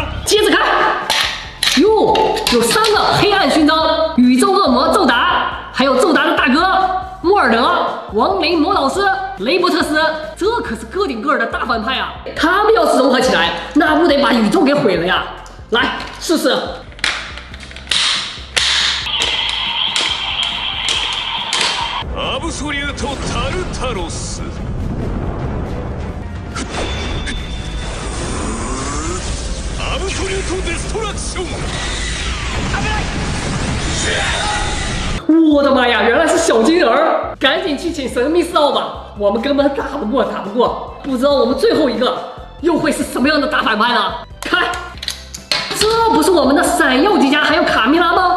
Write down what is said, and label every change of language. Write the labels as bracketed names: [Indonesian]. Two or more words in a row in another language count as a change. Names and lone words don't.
[Chinese] 接着看，哟，有3个黑暗勋章：宇宙恶魔宙达，还有宙达的大哥莫尔德、亡灵魔导师雷伯特斯，这可是个顶个的大反派啊！他们要是融合起来，那不得把宇宙给毁了呀！来试试。 [Japanese] アブソリュートタルタロス。アブソリュートデストラクション！ [Chinese] 我的妈呀，原来是小金人儿！赶紧去请神秘4号吧，我们根本打不过。不知道我们最后一个又会是什么样的大反派呢？看，这不是我们的闪耀迪迦还有卡蜜拉吗？